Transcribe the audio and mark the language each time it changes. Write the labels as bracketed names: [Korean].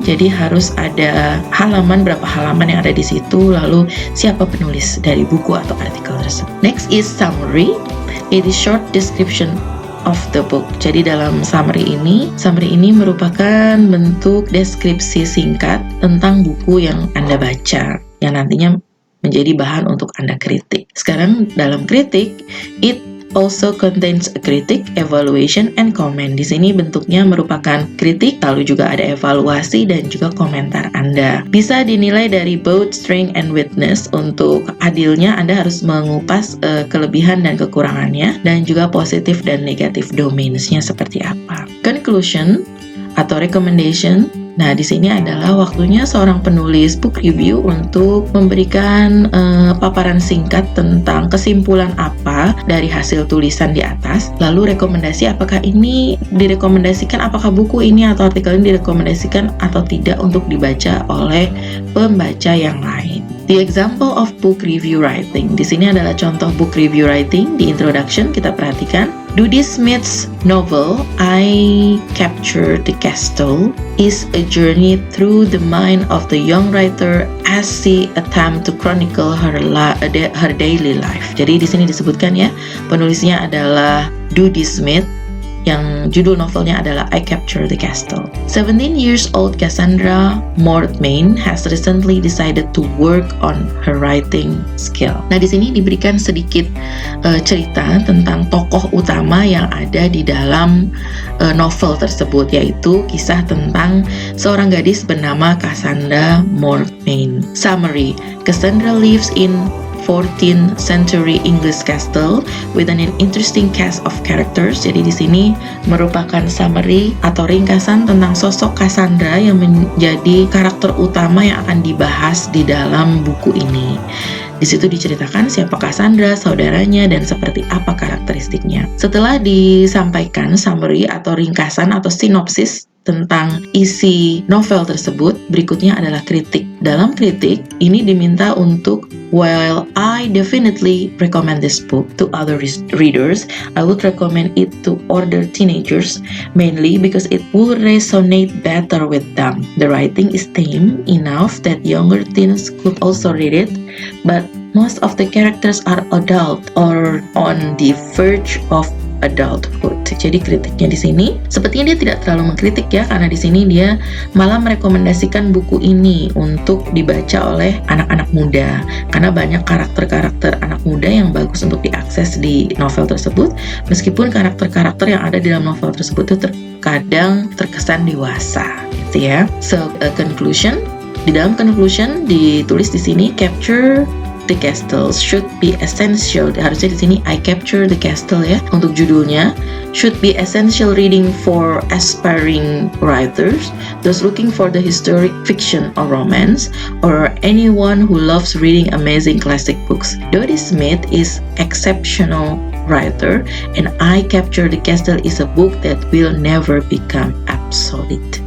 [Indonesian] Jadi harus ada halaman, berapa halaman yang ada di situ. Lalu siapa penulis dari buku atau artikel tersebut. [English] Next is summary. It is short description of the book. [Indonesian] Jadi dalam summary ini merupakan bentuk deskripsi singkat tentang buku yang Anda baca, yang nantinya menjadi bahan untuk Anda kritik. Sekarang dalam kritik, [English] it also contains a critic, evaluation, and comment. [Indonesian] Di sini bentuknya merupakan kritik, lalu juga ada evaluasi dan juga komentar Anda. Bisa dinilai dari [English] both strength and weakness. [Indonesian] Untuk adilnya, Anda harus mengupas kelebihan dan kekurangannya, dan juga positif dan negatif domains-nya seperti apa. Conclusion atau recommendation. Nah, di sini adalah waktunya seorang penulis book review untuk memberikan paparan singkat tentang kesimpulan apa dari hasil tulisan di atas. Lalu rekomendasi, apakah ini direkomendasikan, apakah buku ini atau artikel ini direkomendasikan atau tidak untuk dibaca oleh pembaca yang lain. [English] The example of book review writing. [Indonesian] Di sini adalah contoh book review writing. Di introduction kita perhatikan. [English] Dodie Smith's novel I Capture the Castle is a journey through the mind of the young writer as she attempt to chronicle her daily life. [Indonesian] Jadi di sini disebutkan ya, penulisnya adalah Dodie Smith yang judul novelnya adalah I Capture the Castle. [English] 17 years old Cassandra Mortmain has recently decided to work on her writing skill. [Indonesian] Nah, di sini diberikan sedikit cerita tentang tokoh utama yang ada di dalam novel tersebut, yaitu kisah tentang seorang gadis bernama Cassandra Mortmain. [English] Summary: Cassandra lives in 14th century English castle with an interesting cast of characters. [Indonesian] Jadi di sini merupakan summary atau ringkasan tentang sosok Cassandra yang menjadi karakter utama yang akan dibahas di dalam buku ini. Di situ diceritakan siapa Cassandra, saudaranya, dan seperti apa karakteristiknya. Setelah disampaikan summary atau ringkasan atau sinopsis tentang isi novel tersebut, berikutnya adalah kritik. Dalam kritik, ini diminta untuk, [English] while I definitely recommend this book to other readers, I would recommend it to older teenagers, mainly because it will resonate better with them. The writing is tame enough that younger teens could also read it, but most of the characters are adult or on the verge of adulthood. [Indonesian] Jadi kritiknya di sini sepertinya dia tidak terlalu mengkritik ya, karena di sini dia malah merekomendasikan buku ini untuk dibaca oleh anak-anak muda karena banyak karakter-karakter anak muda yang bagus untuk diakses di novel tersebut, meskipun karakter-karakter yang ada di dalam novel tersebut itu terkadang terkesan dewasa gitu ya. [English] So conclusion, [Indonesian] di dalam [English] conclusion [Indonesian] ditulis di sini [English] capture the castle should be essential. [Indonesian] Harusnya di sini I capture the castle ya untuk judulnya. [English] Should be essential reading for aspiring writers, those looking for the historic fiction or romance, or anyone who loves reading amazing classic books. Dodie Smith is exceptional writer, and I Capture the Castle is a book that will never become obsolete.